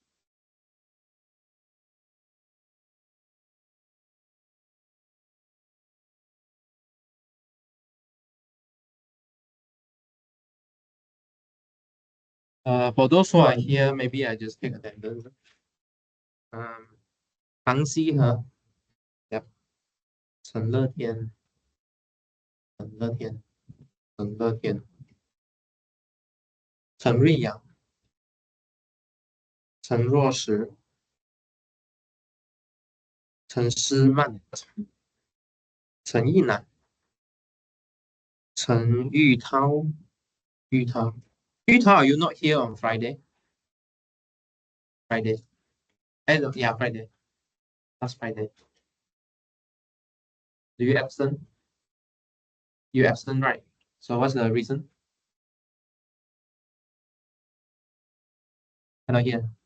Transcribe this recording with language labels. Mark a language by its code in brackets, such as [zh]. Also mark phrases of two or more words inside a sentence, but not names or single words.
[en] For those who are here, maybe I just take attendance. Hang Xi He, yep. Chen Le Tian, Chen Le Tian, Chen Le Tian, Chen Rui Yang, Chen Ruo Shi, Chen Shi Man, Chen Yinan, Chen Yutao, Yutao. Yutao, are you not here on Friday? Friday. Yeah, Friday. Last Friday. Do you absent? You absent, right? So what's the reason? Cannot hear.